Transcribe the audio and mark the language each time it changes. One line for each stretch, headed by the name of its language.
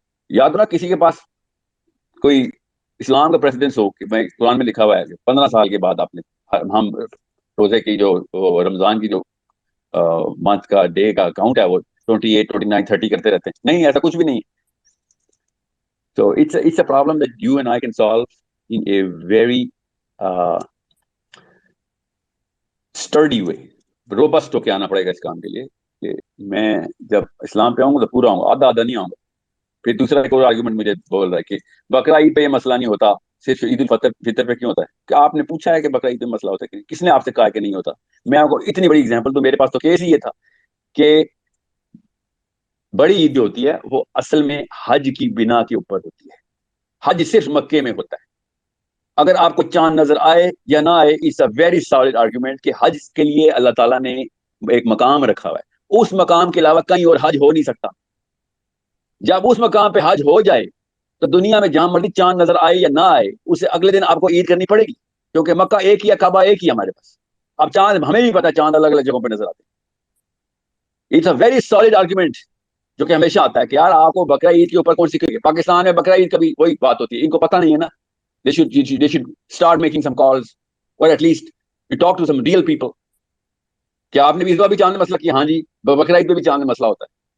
Urdu: یاد رکھ کسی کے پاس کوئی اسلام کا پریسیڈنس ہو کہ میں قرآن میں لکھا ہوا ہے کہ 15 سال کے بعد آپ نے ہم روزے کی جو رمضان کی جو منتھ کا ڈے کا کاؤنٹ ہے وہ 28 29 30 کرتے رہتے ہیں. نہیں، ایسا کچھ بھی نہیں.
English: So it's a problem that you and I can solve in a very sturdy way.
Urdu: robust ہو کے آنا پڑے گا اس کام کے لیے کہ میں جب اسلام پہ آؤں گا تو پورا آؤں گا، آدھا نہیں آؤں گا. پھر دوسرا ایک اور آرگیومنٹ مجھے بول رہا ہے کہ بقرہ عید پہ یہ مسئلہ نہیں ہوتا، صرف عید الفطر پہ کیوں ہوتا ہے؟ کہ آپ نے پوچھا ہے کہ بقرہ عید پہ مسئلہ ہوتا ہے کہ کس نے آپ سے کہا کہ نہیں ہوتا؟ میں آپ کو اتنی بڑی اگزامپل تو میرے پاس تو کیس ہی یہ تھا کہ بڑی عید جو ہوتی ہے وہ اصل میں حج کی بنا کے اوپر ہوتی ہے. حج صرف مکے میں ہوتا ہے. اگر آپ کو چاند نظر آئے یا نہ آئے،
English: it's a very solid argument
Urdu: کہ حج کے لیے اللہ تعالیٰ نے ایک مقام رکھا ہوا ہے، اس مقام کے علاوہ کہیں اور حج ہو نہیں سکتا. جب اس مقام پہ حج ہو جائے تو دنیا میں جہاں مرضی چاند نظر آئے یا نہ آئے، اسے اگلے دن آپ کو عید کرنی پڑے گی، کیونکہ مکہ ایک ہی ہے، کعبہ ایک ہی ہے ہمارے پاس. اب چاند ہمیں بھی پتا چاند الگ الگ جگہوں پہ نظر آتے ہیں.
English: it's a very solid argument
Urdu: جو کہ ہمیشہ آتا ہے کہ یار آپ کو بقرہ عید کے اوپر کون سی کرے. پاکستان میں بقرہ عید کبھی وہی بات ہوتی ہے، ان کو پتہ نہیں ہے نا.
English: They should start making some calls or at least you talk to some real people.
Urdu: کیا آپ نے بھی اس بار بھی چاند میں مسئلہ کیا؟ ہاں جی، بقرہ عید پہ بھی چاند میں مسئلہ ہوتا ہے.